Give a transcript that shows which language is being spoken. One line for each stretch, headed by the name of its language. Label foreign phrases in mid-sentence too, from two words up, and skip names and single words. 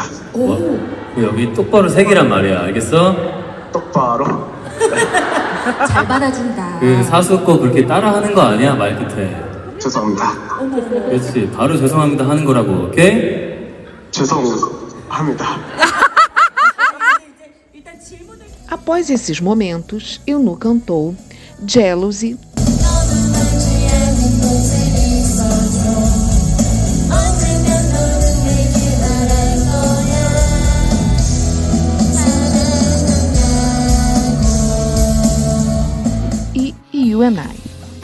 Korean: 여기 똑바로 색이란 말이야. 알겠어? 똑바로. 잘 받아준다. 그 사수 거 그렇게 따라하는 거 아니야. 말 끝에. 죄송합니다. 그렇지. 바로 죄송합니다 하는 거라고. 오케이? 죄송합니다.
Portuguese: Após esses momentos, Eunu cantou Jealousy, e You and I.